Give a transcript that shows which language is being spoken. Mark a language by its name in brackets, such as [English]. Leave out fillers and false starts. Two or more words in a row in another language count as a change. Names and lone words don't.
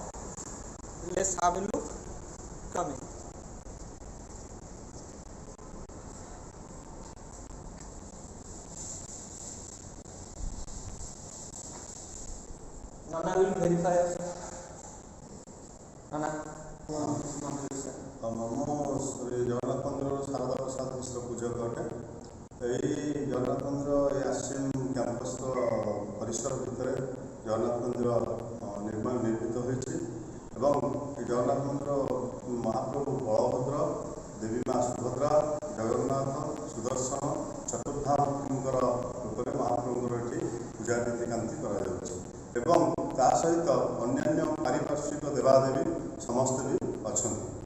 [English] Let's have a look. Come in. Nana will verify us. Nana. [Odia] ମୁଁ ଶ୍ରୀ ଜଗନ୍ନାଥ ମନ୍ଦିରର ଶାରଦା ପ୍ରସାଦ ମିଶ୍ର ପୂଜକ ଅଟେ। ଏହି ଜଗନ୍ନାଥ ମନ୍ଦିର ଏହି ଆଶ୍ରମ କ୍ୟାମ୍ପସର ପରିସର ଭିତରେ ଜଗନ୍ନାଥ ମନ୍ଦିର ନିର୍ମିତ ହୋଇଛି ଏବଂ ଏହି ଜଗନ୍ନାଥ ମନ୍ଦିର ମହାପ୍ରଭୁ ବଳଭଦ୍ର, ଦେବୀ ମା ସୁଭଦ୍ରା, ଜଗନ୍ନାଥ, ସୁଦର୍ଶନ ଚତୁର୍ଦ୍ଧାମୂର୍ତ୍ତିଙ୍କର ରୂପରେ ମହାପ୍ରଭୁଙ୍କର ଏଠି ପୂଜା ନୀତିକାନ୍ତି କରାଯାଉଛି ଏବଂ ତା ସହିତ ଅନ୍ୟାନ୍ୟ ପାରିପାର୍ଶ୍ୱିକ ଦେବାଦେବୀ ସମସ୍ତେ ବି ଅଛନ୍ତି।